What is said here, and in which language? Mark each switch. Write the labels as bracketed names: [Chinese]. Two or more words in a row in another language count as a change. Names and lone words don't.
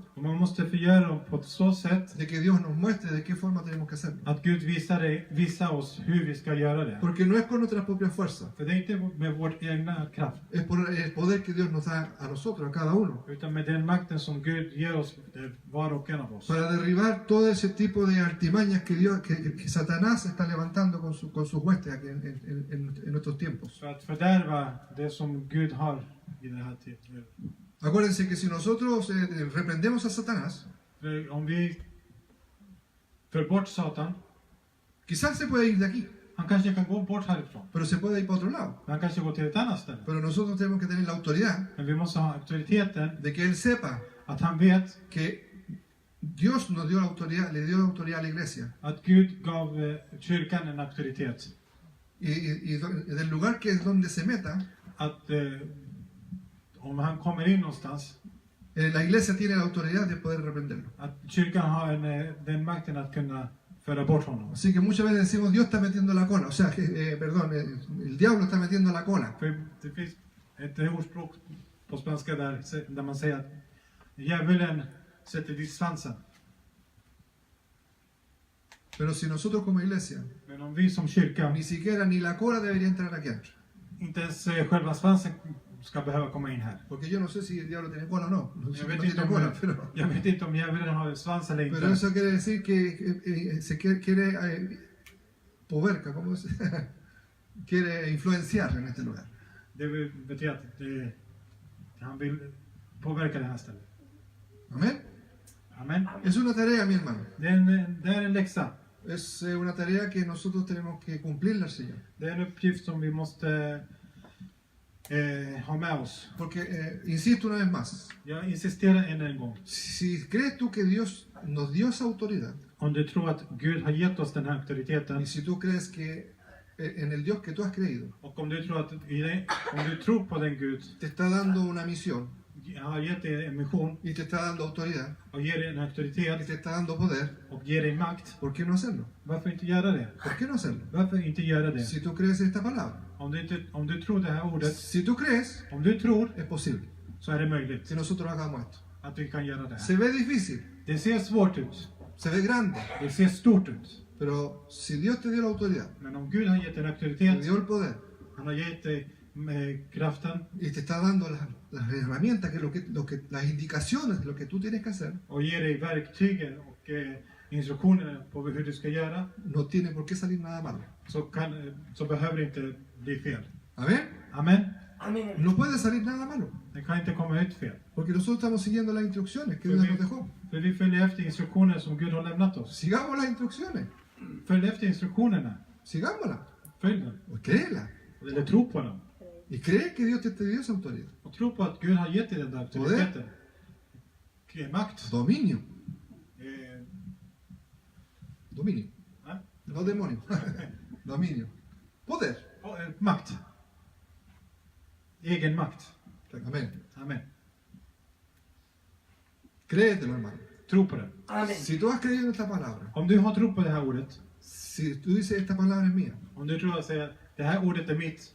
[Swedish] Och man måste förgöra dem på ett så sätt [Spanish] de que Dios nos muestre de qué forma tenemos que hacerlo. [Swedish] att Gud visar oss hur vi ska göra det. [Spanish] Porque no es con nuestras propias fuerzas, [Swedish] För det är inte med vår egna kraft, [Spanish] es por el poder que Dios nos da a nosotros, a cada uno, [Swedish] utan med den makten som Gud ger oss, var och en av oss. [Spanish] para derribar todo ese tipo de artimañas que Satanás está levantando con sus huestes aquí en nuestros tiempos. [Swedish] För att fördärva det som Gud har i den här tiden. [Spanish] Acuérdense que si nosotros reprendemos a Satanás, [Swedish] För om vi för bort Satan, [Spanish] quizás se puede ir de aquí, [Swedish] han kanske kan gå bort härifrån. [Spanish] pero se puede ir para otro lado. [Swedish] Han kanske går till ett annat ställe. [Spanish] Pero nosotros tenemos que tener la autoridad [Swedish] Men vi måste ha auktoriteten [Spanish] de que Él sepa [Swedish] att han vet [Spanish] que Dios nos dio la autoridad, le dio la autoridad a la iglesia. [Swedish] att Gud gav kyrkan en auktoritet. [Spanish] Y del lugar que es donde se meta, [Swedish] Att om han kommer in någonstans, [Spanish] la iglesia tiene la autoridad de poder reprenderlo. [Swedish] att kyrkan har den makten att kunna föra bort honom. [Spanish] Así que muchas veces decimos Dios está metiendo la cola, o sea, el diablo está metiendo la cola. [Swedish] För det finns ett ordspråk på svenska där man säger att djävulen sätter dit svansen. [Spanish] Pero si nosotros como iglesia, [Swedish] Men om vi som kyrka, [Spanish] ni siquiera ni la cola debería entrar aquí adentro. [Swedish] inte ens själva svansen ska behöva komma in här. [Spanish] Porque yo no sé si el diablo tiene cola o no. No sé [Swedish] Jag [Spanish] si [Swedish] vet, [Spanish] no [Swedish] inte [Spanish] tiene [Swedish] om, [Spanish] cola, pero, [Swedish] jag vet inte om djävulen har svans eller [Spanish] pero [Swedish] inte. [Spanish] eso quiere decir que se quiere poverca, ¿cómo es? Quiere influenciar en este lugar. [Swedish] Det betyder att han vill påverka det här stället. [Spanish] Amén. [Swedish] Amen. [Spanish] Es una tarea, mi hermano. [Swedish] Det är en läxa. [Spanish] Es una tarea que nosotros tenemos que cumplirla al Señor. [Swedish] Det är en uppgift som vi måste ha med oss. [Spanish] Porque, insisto una vez más, [Swedish] Jag insisterar än en gång. [Spanish] si crees tú que Dios nos dio esa autoridad, [Swedish] Om du tror att Gud har gett oss den här auktoriteten, [Spanish] y si tú crees que en el Dios que tú has creído [Swedish] och om du tror att om du tror på den Gud [Spanish] te está dando una misión, [Swedish] har gett dig en mission [Spanish] y te está dando autoridad, [Swedish] och ger dig en [Spanish] y [Swedish] auktoritet [Spanish] te está dando poder, [Swedish] och ger dig makt, [Spanish] ¿por qué no hacerlo? [Swedish] varför inte göra det? [Spanish] ¿Por qué no hacerlo? [Swedish] Varför inte göra det? [Spanish] Si tú crees en esta palabra, [Swedish] Om du tror det här ordet, [Spanish] si tú crees, [Swedish] om du tror, [Spanish] es posible [Swedish] så är det möjligt [Spanish] que nosotros hagamos esto. [Swedish] att vi kan göra det här. [Spanish] Se ve difícil, [Swedish] Det ser svårt ut, [Spanish] se ve grande, [Swedish] det ser stort ut, [Spanish] pero si Dios te dio la autoridad, [Swedish] men om Gud har gett dig en [Spanish] te [Swedish] auktoritet, [Spanish] dio el poder, [Swedish] han har gett dig kraften [Spanish] y te está dando las herramientas, las indicaciones de lo que tú tienes que hacer, [Swedish] och ger dig verktygen och instruktioner på hur du ska göra, [Spanish] no tiene por qué salir nada malo. [Swedish] så behöver det inte bli fel. [Spanish] Amén. [Swedish] Amen. Amen. [Spanish] No puede salir nada malo, [Swedish] Det kan inte komma ut fel. [Spanish] porque nosotros estamos siguiendo las instrucciones que Dios nos dejó. [Swedish] För vi följer efter instruktioner som Gud har lämnat oss. [Spanish] Sigamos las instrucciones, [Swedish] Följ efter instruktionerna. [Spanish] sigámoslas, [Swedish] Följ dem. [Spanish] o créela, [Swedish] Eller tro på dem. [Spanish] y cree que Dios te dio esa autoridad, [Swedish] Och tro på att Gud har gett dig den där auktoriteten. Makt. [Spanish] dominio, Eh, dominio. No demonio. Dominio. Poder. [Swedish] Makt. Egen makt. [Spanish] Amén. [Swedish] Amen. [Spanish] Créetelo, hermano. [Swedish] Tro på det. Amen. [Spanish] Si tú has creído en esta palabra, [Swedish] Om du har tro på det här ordet, [Spanish] si tú dices esta palabra es mía, [Swedish] om du tror att säga det här ordet är mitt,